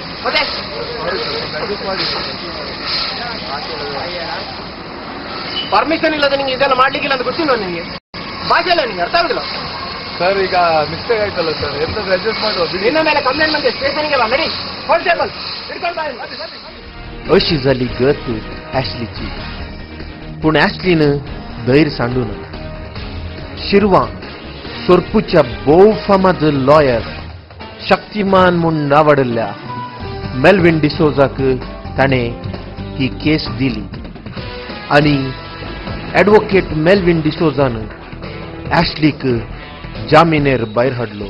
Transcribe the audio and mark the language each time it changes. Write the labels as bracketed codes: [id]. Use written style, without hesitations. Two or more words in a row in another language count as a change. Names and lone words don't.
[kn] ಮತ್ತೆ ಅಡ್ಜಸ್ಟ್ ಮಾಡಿ ಪರ್ಮಿಷನ್ ಇಲ್ಲದ ನಿಂಗೆ ಇದೆಲ್ಲ ಮಾಡ್ಲಿಕ್ಕಿಲ್ಲ ಅಂತ ಗೊತ್ತಿಲ್ಲ ನಿಮಗೆ? ಭಾಷೆ ಅಲ್ಲ ನಿಂಗೆ ಅರ್ಥ ಆಗುದಿಲ್ಲ ಸರ್. ಈಗ ಮಿಸ್ಟೇಕ್ ಆಯ್ತಲ್ಲ ಸರ್, ಎಂತಾದ್ರೂ ಅಡ್ಜಸ್ಟ್ ಮಾಡುವ. ನಿನ್ನ ಮೇಲೆ ಕಂಪ್ಲೇಂಟ್ ಬಂದಿದೆ ಸ್ಟೇಷನ್ಗೆ ಬಾ, ನಡಿ ಕಾನ್ಸ್ಟೇಬಲ್ ಹಿಡ್ಕೊಂಡು ಬಾ. [kok] अशी जाली गत ॲश्लीची. पूण ॲश्लीन धैर्य सांडून शिरवां सोरपूच्या भोव फामाद लॉयर शक्तिमान म्हूण नावाडल्या मेल्विन डिसोजाक ताणें ही केस दिली आनी ॲडवोकेट मेल्विन डिसोजान ॲश्लीक जामिनेर भायर हाडलो.